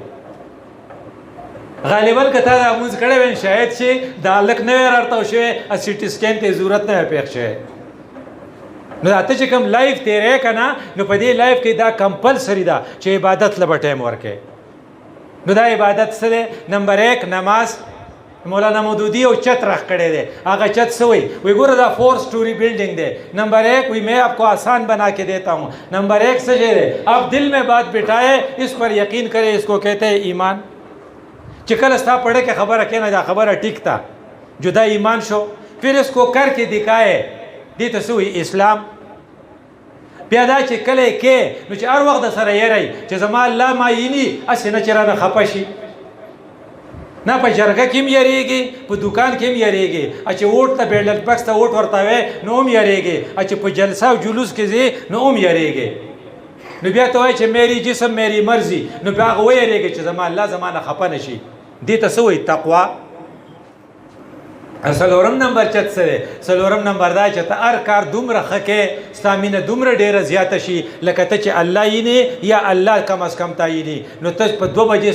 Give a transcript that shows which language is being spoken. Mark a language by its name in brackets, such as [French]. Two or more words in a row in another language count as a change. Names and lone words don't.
[Pashto] غالبا که تا دا مونځ کړی وی شاید چې دا هلک نه وی راړتاو شوی [English] سی ټي سکین [Pashto] ته ضرورت نه وی پېښ شوی نو دا ته چې کوم لایف تېری که نه نو په دې لایف کې دا کمپلسري ده چې عبادت له به ټایم ورکړې نو دا عبادت څه دی نمبر 1 نماز مولانا مودودی یو چت رخ کړی دی هغه چت څه وایي وی ګوره دا 4 [English] story building [Pashto] دی नंबर 1 وی [Urdu] میں آپ کو آسان بنا کے دیتا ہوں [Pashto] نمبر 1 څه شی دی [Urdu] آپ دل میں بات بٹھائے اس پر یقین کرے اس کو کہتے ہیں ایمان [Pashto] چې کله ستا پړه کې خبره کېنه دا خبره ټیک تا جدا ایمان شو [Urdu] پھر اس کو کر کے دکھائے [Pashto] دې ته څه وایي اسلام بیا دا چې کله یې کې نو چې هر وخت د سره یری چې زما الله مایني هسې نه چې رانه خفه شي نه په جرګه کې هم یریږي په دوکان کې هم یریږي چې ووټ ته بیلټ بکس ته ووټ ورته وی نو هم یریږي چې په جلسه او جلوس کې ځې نو هم یریږي نو بیا ته وایي چې [Urdu] میری جسم میری مرضي [Pashto] نو بیا هغه ویریږي چې زما الله زمانه خفه نه شي دې ته څه وایي تقوا څلورم نمبر چت څه دی څلورم نمبر دا چې ته هر کار دومره ښه کې ستا مینه دومره ډېره زیاته شي لکه ته چې الله یینې یا الله [Urdu] کم از کم [Pashto] تا یینې نو ته په 2 بجې